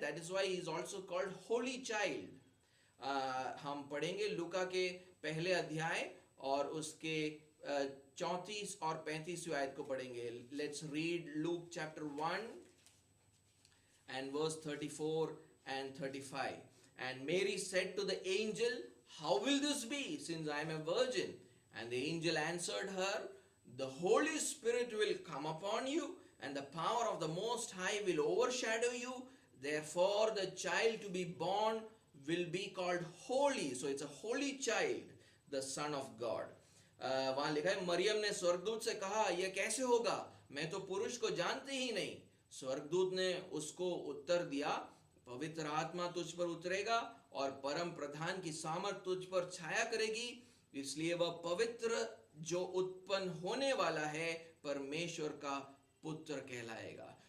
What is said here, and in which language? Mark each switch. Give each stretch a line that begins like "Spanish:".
English: That is why he is also called holy child.
Hindi: हम पढ़ेंगे लूका के पहले अध्याय और उसके 34 और 35 आयत को पढ़ेंगे.
English: Let's read Luke chapter 1 and verse 34 and 35. And Mary said to the angel, "How will this be, since I am a virgin?" And the angel answered her, "The Holy Spirit will come upon you, and the power of the Most High will overshadow you. Therefore, the child to be born will be called holy." So it's a holy child, the Son of God.
Hindi: वहां लिखा है, मरियम ने स्वर्गदूत से कहा, यह कैसे होगा, मैं तो पुरुष को जानती ही नहीं. स्वर्गदूत ने उसको उत्तर दिया, पवित्र आत्मा तुझ पर उतरेगा और परम प्रधान की सामर्थ तुझ पर छाया करेगी, इसलिए वह पवित्र जो उत्पन्न होने वाला है परमेश्वर का पुत्र कहलाएगा.